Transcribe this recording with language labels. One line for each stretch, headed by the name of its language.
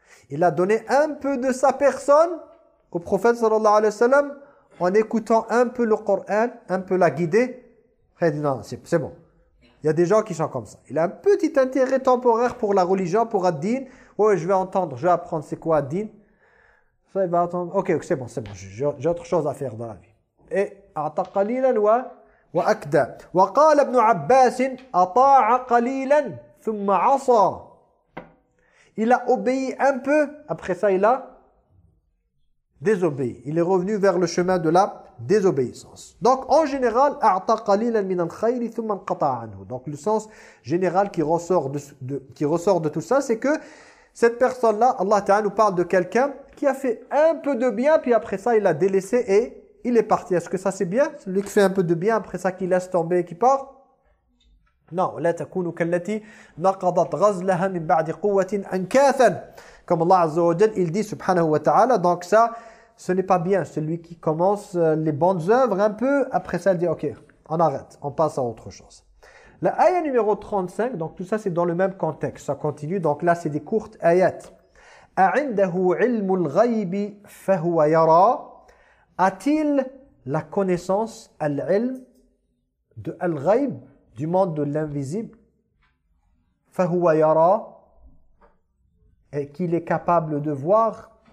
French: Il a donné un peu de sa personne au prophète sallallahu alayhi wa sallam en écoutant un peu le Coran, un peu la guider. Après, il a dit non, c'est bon. Il y a des gens qui sont comme ça. Il a un petit intérêt temporaire pour la religion, pour Ad-Din. Ouais, je vais entendre, je vais apprendre c'est quoi Ad-Din. Ça, il va attendre. Ok, c'est bon. J'ai autre chose à faire dans la vie. Et,
Arabic: أَعْطَى قَلِيلًا وَأَكْدَى وَقَالَ ابْنُ عَبَّاسٍ أَطَاعَ قَلِيلًا ثُمَّ عَصَى.
French: Il a obéi un peu. Après ça, il a désobéi. Il est revenu vers le chemin de la désobéissance. Donc, en général,
Arabic: أَعْطَى قَلِيلًا مِنَ الْخَيْرِ ثُمَّ قَطَعَ عَنْهُ.
French: Donc, le sens général qui ressort de tout ça, c'est que cette personne-là, Allah Ta'ala nous parle de quelqu'un qui a fait un peu de bien, puis après ça, il a délaissé et il est parti. Est-ce que ça, c'est bien? Celui qui fait un peu de bien, après ça, qui laisse tomber et qui part? Non.
Arabic: لا تكون كالتي نقضت غزلها من بعد قوة أنكاثا.
French: Comme Allah Azza wa Jal, il dit, subhanahu wa ta'ala, donc ça, ce n'est pas bien. Celui qui commence les bonnes œuvres un peu, après ça, il dit, ok, on arrête, on passe à autre chose. La ayah numéro 35, donc tout ça c'est dans le même contexte, ça continue, donc là c'est des courtes ayats. «
Arabic: A'indahu ilmu al-ghayb fahuwa yara
French: » A-t-il la connaissance, al-ilm, de al-ghayb, du monde de l'invisible, «
Arabic: fahuwa yara
French: » et qu'il est capable de voir?